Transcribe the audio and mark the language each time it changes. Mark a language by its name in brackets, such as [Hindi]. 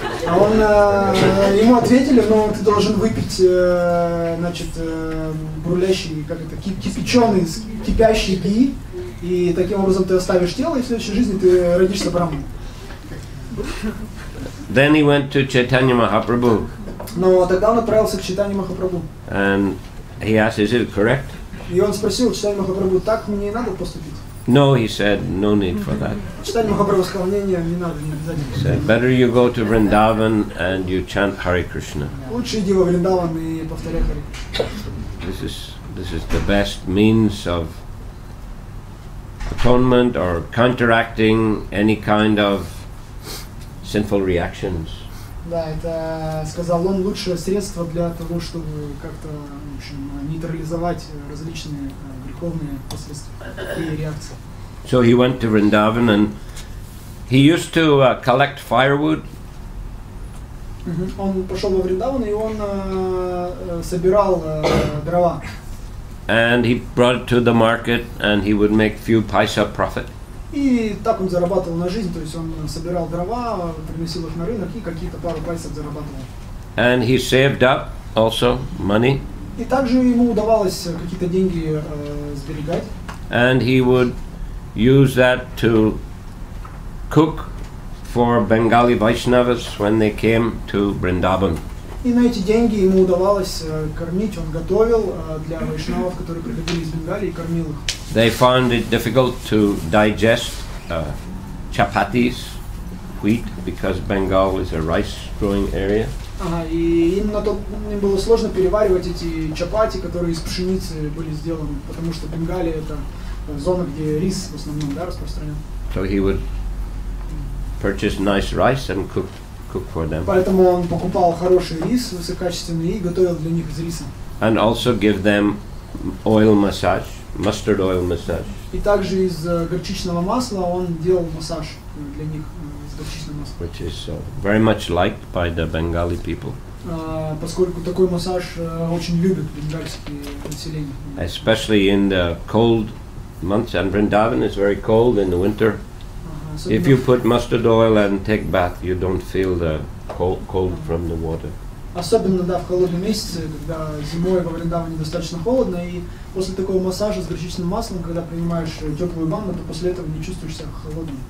[Russian] А ему ответили, но ты должен выпить, значит, бурлящий, как это, кипяченый, кипящий ги, и таким образом ты оставишь тело, и в следующей жизни ты родишься браманом. [English] Then he went to Chaitanya Mahaprabhu. [Russian] Но тогда он отправился к Чайтанье Махапрабху. [English] And he asked, "Is it correct?" [Russian] И он спросил Чайтанье Махапрабху, так мне и надо поступить? [English] No, he said, "No need for that." [Russian] Чайтанье Махапрабху сказал, не надо, не обязательно. [English] He said, "Better you go to Vrindavan and you chant Hare Krishna." [Russian] Лучше иди во Вриндаван и повторяй Харе Кришна. [English] This is the best means of atonement or counteracting any kind of sinful reactions. [Russian] Да, это, сказал он, лучшее средство для того, чтобы как-то, в общем, нейтрализовать различные греховные последствия и реакции. [English] So he went to Vrindavan and he used to collect firewood. [Russian] Он пошел во Вриндаван и он собирал дрова. [English] And he brought it to the market and he would make few paisa profit. [Russian] И так он зарабатывал на жизнь, то есть он собирал дрова, приносил их на рынок и какие-то пару пайсов зарабатывал. [English] And he saved up also money. [Russian] И также ему удавалось какие-то деньги сберегать. [English] And he would use that to cook for Bengali Vaishnavas when they came to Vrindavan. [Russian] И на эти деньги ему удавалось кормить, он готовил для вайшнавов, которые приходили из Бенгалии, и кормил их. [English] They found it difficult to digest chapatis, wheat, because Bengal is a rice-growing area. [Russian] И им было сложно переваривать эти чапати, которые из пшеницы были сделаны, потому что Бенгалия это зона, где рис в основном, да, распространен. [English] So he would purchase nice rice and cook for them. [Russian] Поэтому он покупал хороший рис, высококачественный, и готовил для них из риса. [English] And also give them oil massage, mustard oil massage. [Russian] И также из горчичного масла он делал массаж для них из горчичного масла. [English] Which is very much liked by the Bengali people. [Russian] Поскольку такой массаж очень любят бенгальские население. [English] Especially in the cold months, and Vrindavan is very cold in the winter. If you put mustard oil and take bath, you don't feel the cold from the water. [Russian] Особенно, да, в холодные месяцы, когда зимой во Вриндаване достаточно холодно, и после такого массажа с горчичным маслом, когда принимаешь теплую ванну, то после этого не чувствуешь себя холодным.